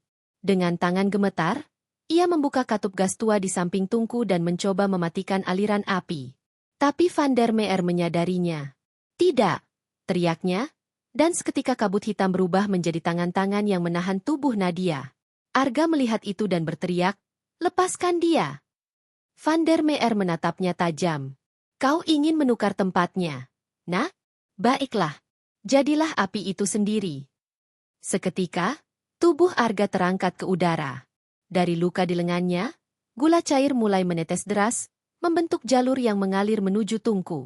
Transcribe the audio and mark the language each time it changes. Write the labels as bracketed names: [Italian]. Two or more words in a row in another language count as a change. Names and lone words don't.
[Indonesian] Dengan tangan gemetar, ia membuka katup gas tua di samping tungku dan mencoba mematikan aliran api. Tapi Van der Meer menyadarinya. Tidak, teriaknya, dan seketika kabut hitam berubah menjadi tangan-tangan yang menahan tubuh Nadia. Arga melihat itu dan berteriak, lepaskan dia. Van der Meer menatapnya tajam. Kau ingin menukar tempatnya, nak? Baiklah, jadilah api itu sendiri. Seketika, tubuh Arga terangkat ke udara. Dari luka di lengannya, gula cair mulai menetes deras, membentuk jalur yang mengalir menuju tungku.